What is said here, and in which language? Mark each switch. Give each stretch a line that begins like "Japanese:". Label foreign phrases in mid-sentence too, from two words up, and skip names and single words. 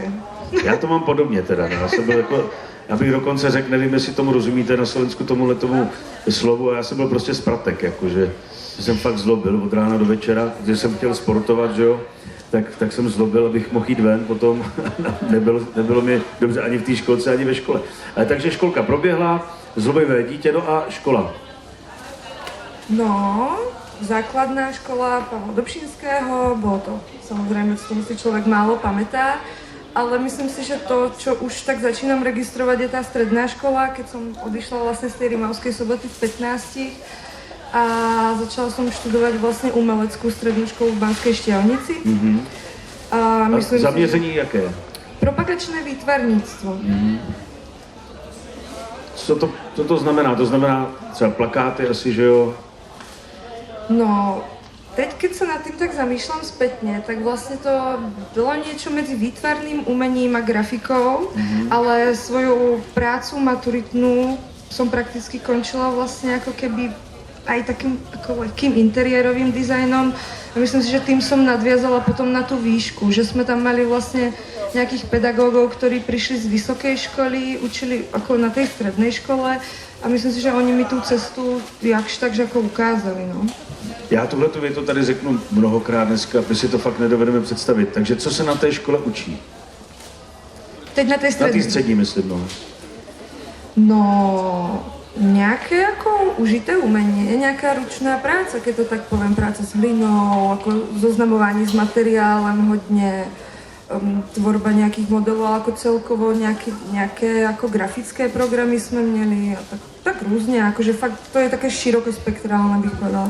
Czech: Já to mám podobně teda, no. Já bych dokonce řekl, nevím, jestli tomu rozumíte na Slovensku tomuhletomu slovu, a já jsem byl prostě spratek, jakože jsem fakt zlobil od rána do večera, když jsem chtěl sportovat, že jo, tak jsem zlobil, abych mohl jít ven potom, nebylo mi dobře ani v té školce, ani ve škole. Takže školka proběhla, zlobivé dítě, no a škola.
Slovak: No, základná škola Pavla Dobšinského, bolo to samozrejme, z toho si človek málo pamätá, ale myslím si, že to, čo už tak začínam registrovať, je tá stredná škola, keď som odišla vlastne z tej Rimavskej Soboty v 15 a začala som študovať vlastne umeleckú strednú školu v Banskej Štiavnici. A myslím
Czech: zaměření jaké?
Slovak: Propagačné výtvarníctvo.
Czech: Co to znamená? To znamená třeba plakáty asi, že jo? No,
Slovak: teď, keď sa nad tým tak zamýšľam spätne, tak vlastne to bolo niečo medzi výtvarným umením a grafikou, ale svoju prácu maturitnú som prakticky končila vlastne ako keby aj takým ako lehkým interiérovým dizajnom. A myslím si, že tým som nadviazala potom na tú výšku, že sme tam mali vlastne nejakých pedagógov, ktorí prišli z vysokej školy, učili ako na tej strednej škole a myslím si, že oni mi tú cestu jakž takže ako ukázali, no.
Czech: Já tuhletu větu tady řeknu mnohokrát dneska, my si to fakt nedovedeme představit. Takže co se na té škole učí?
Slovak: Teď na tej strednej.
Czech: Na té střední, myslím, no.
Slovak: No, nejaké ako užité umenie, nejaká ručná práca, keď to tak poviem, práca s hlinou, ako zoznamovanie s materiálem hodne, tvorba nejakých modelov, ako celkovo nejaké ako grafické programy sme měli a tak různě, akože fakt to je také širokospektrálne, bych povedala.